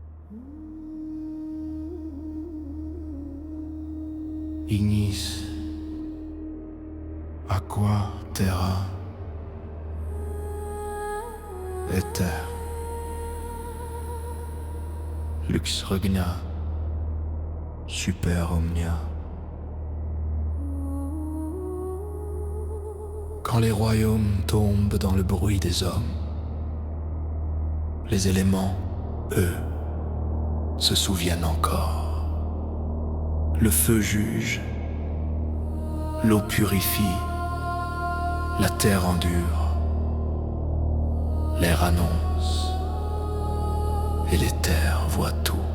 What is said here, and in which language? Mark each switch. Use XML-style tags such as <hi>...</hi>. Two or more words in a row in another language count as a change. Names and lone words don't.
<la>Ignis, aqua, terra, éther, lux regna, super omnia.</la> <fr>Quand les royaumes tombent dans le bruit des hommes, les éléments, eux, se souviennent encore. Le feu juge, l'eau purifie, la terre endure, l'air annonce, et les terres voient tout.</fr>